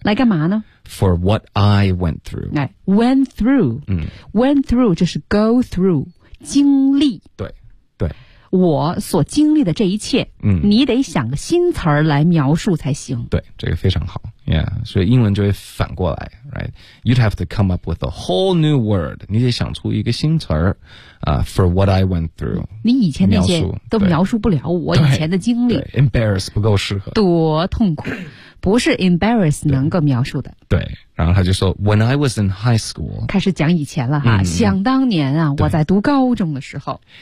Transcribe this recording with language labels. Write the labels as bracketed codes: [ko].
[zh] 来干嘛呢 [en] ?For what I went through. 哎 ,went through.、嗯、 [zh] went through 就是 go through, 经历。对。对。我所经历的这一切、嗯、你得想个新词儿来描述才行。对，这个非常好。Yeah, [en] 所以英文就会反过来 [zh] ,right? [en] You'd have to come up with a whole new word. [zh] 你得想出一个新词儿、 [en] for what I went through. [zh] 你以前那些都描述不了我以前的经历。 embarrass 不够适合。多痛苦。不是 embarrass 能够描述的。对。然后他就说 [en] ,when I was in high school, [zh] 开始讲以前了哈、嗯、想当年啊我在读高中的时候